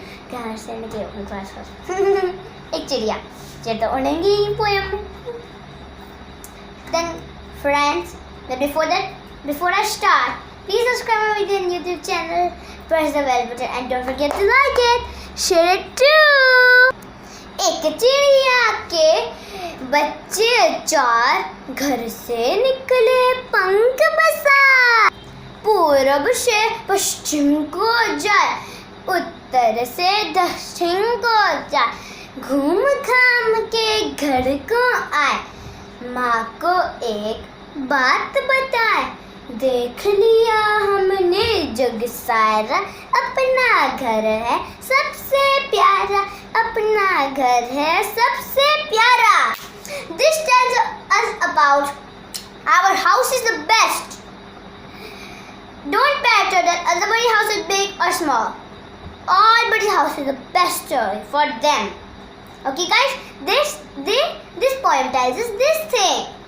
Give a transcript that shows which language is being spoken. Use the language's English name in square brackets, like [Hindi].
[Hindi] कहाँ से निकले अपने पास एक चिड़िया तो उड़ेंगी poem. [English] Then friends, but before I start, please subscribe my video on YouTube channel, press the bell button and don't forget to like it, share it too. [Hindi] एक चिड़िया के बच्चे चार घर से निकले पंख बसार, पूरब से पश्चिम को जाए, उत्तर से दक्षिण को जाए, घूम घाम के घर को आए, माँ को एक बात बताए, देख लिया हमने जग सारा, अपना घर है सबसे प्यारा, अपना घर है सबसे प्यारा. [English] This tells us about our house is the best. Don't matter that everybody's house is big or small. Everybody's house is the best story for them. Okay guys, this poem tells us this thing.